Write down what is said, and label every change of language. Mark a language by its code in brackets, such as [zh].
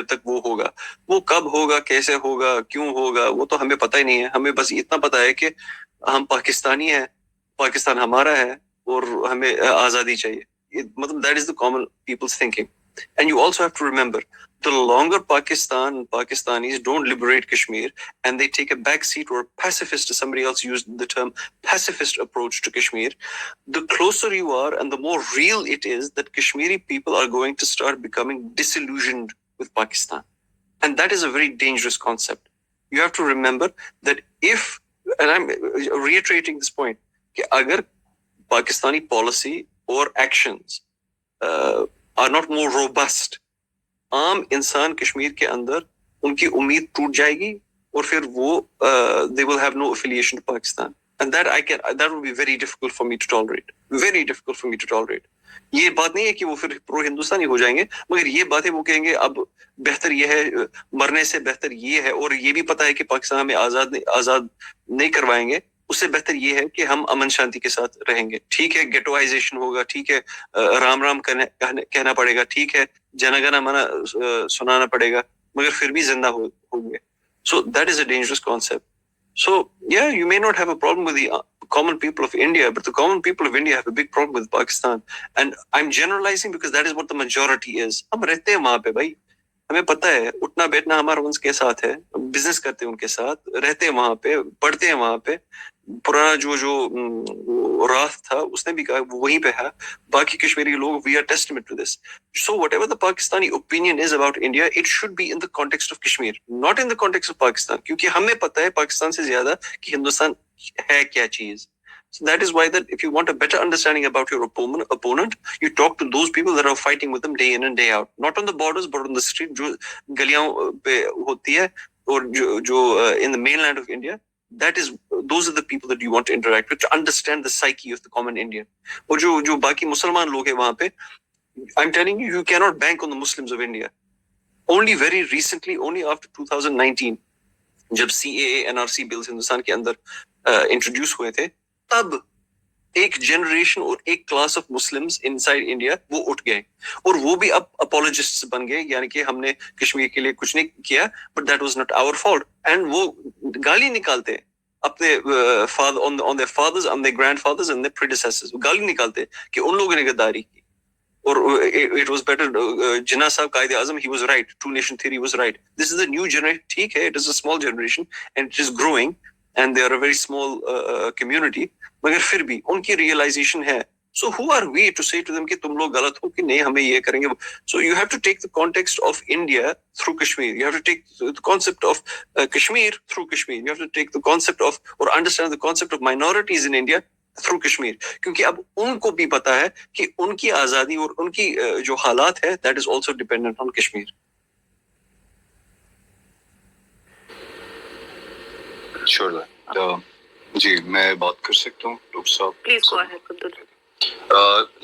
[ur] جب تک وہ ہوگا, وہ کب ہوگا, کیسے ہوگا, کیوں ہوگا, وہ تو ہمیں پتہ ہی نہیں ہے. ہمیں بس اتنا پتہ ہے کہ ہم پاکستانی ہیں, پاکستان ہمارا ہے اور ہمیں آزادی چاہیے. [en] مطلب that is the common people's thinking. And you also have to remember, the longer Pakistanis don't liberate Kashmir and they take a backseat or a pacifist, as somebody else used the term, pacifist approach to Kashmir, the closer you are and the more real it is that Kashmiri people are going to start becoming disillusioned with Pakistan. And that is a very dangerous concept. You have to remember that if, and I'm reiterating this point, [ur] کہ اگر [en] Pakistani policy or actions are not more robust, [ur] عام انسان کشمیر کے اندر ان کی امید ٹوٹ جائے گی اور پھر وہ [en] they will have no affiliation to Pakistan, and that would be very difficult for me to tolerate, very difficult for me to tolerate. [ur] یہ بات نہیں ہے کہ وہ پھر پرو ہندوستانی ہو جائیں گے، مگر یہ بات ہے وہ کہیں گے اب بہتر یہ ہے، مرنے سے بہتر یہ ہے، اور یہ بھی پتا ہے کہ پاکستان میں آزاد نہیں کروائیں گے، اس سے بہتر یہ ہے کہ ہم امن شانتی کے ساتھ رہیں گے. ٹھیک ہے گیٹوائزیشن ہوگا، ٹھیک ہے رام رام کہنا پڑے گا، ٹھیک ہے جنا گنا منا سنانا پڑے گا، مگر پھر بھی زندہ ہوں گے. [en] So that is a dangerous concept. So yeah, you may not have a problem with the common people of India, but the common people of India have a big problem with Pakistan. And I'm generalizing because that is what the majority is. [ur] ہم رہتے ہیں وہاں پہ بھائی، ہمیں پتہ ہے اٹھنا بیٹھنا ہمارا ان کے ساتھ ہے، بزنس کرتے ہیں ان کے ساتھ، رہتے ہیں وہاں پہ، پڑھتے ہیں وہاں پہ. پرانا جو راہ تھا اس نے بھی کہا وہ وہیں پہ ہے. باقی کشمیری لوگ [en] we are testament to this. So whatever the Pakistani opinion is about India, it should be in the context of Kashmir, not in the context of Pakistan. [ur] کیونکہ ہمیں پتہ ہے پاکستان سے زیادہ کہ ہندوستان ہے کیا چیز. [en] So that is why that if you want a better understanding about your opponent, you talk to those people that are fighting with them day in and day out. Not on the borders, but on the street, [ur] جو گلیاں پہ ہوتی ہے، اور جو [en] in the mainland of India. Those are the people that you want to interact with, to understand the psyche of the common Indian. [ur] اور جو باقی مسلمان لوگ ہیں وہاں پہ، [en] I'm telling you, you cannot bank on the Muslims of India. Only very recently, only after 2019, [ur] جب CAA NRC bills Hindustan کے اندر انٹروڈیوس ہوئے تھے، تب ایک جنریشن اور ایک [en] class of Muslims inside India [ur] وہ اٹھ گئے، اور وہ بھی اب اپولوجسٹس بن گئے، یعنی کہ ہم نے کشمیر کے لیے کچھ نہیں کیا، [en] But that was not our fault. And [ur] وہ گالی نکالتے اپنے [en] on their fathers, on their grandfathers and their predecessors. [ur] وہ گالی نکالتے کہ ان لوگوں نے غداری کی، اور [en] it was better. Jinnah صاحب Quaid Azam, he was right. Two nation theory was right. This is a new generation. [ur] ٹھیک ہے, [en] it is a small generation and it is growing and they are a very small community. [ur] مگر پھر بھی ان کی realization ہے. [en] So who are we to say to them [ur] کہ تم لوگ غلط ہو کہ نہیں ہمیں یہ کریں گے. [en] So you have to take the context of India through Kashmir. You have to take the concept of Kashmir through Kashmir. You have to take the concept of or understand the concept of minorities in India through Kashmir. [ur] کیونکہ اب ان کو بھی پتا ہے کہ ان کی آزادی اور ان کی جو حالات ہے [en] that is also dependent on Kashmir. Sure. [ur] جی میں بات کر سکتا ہوں ڈاکٹر صاحب؟ [en] Please go ahead.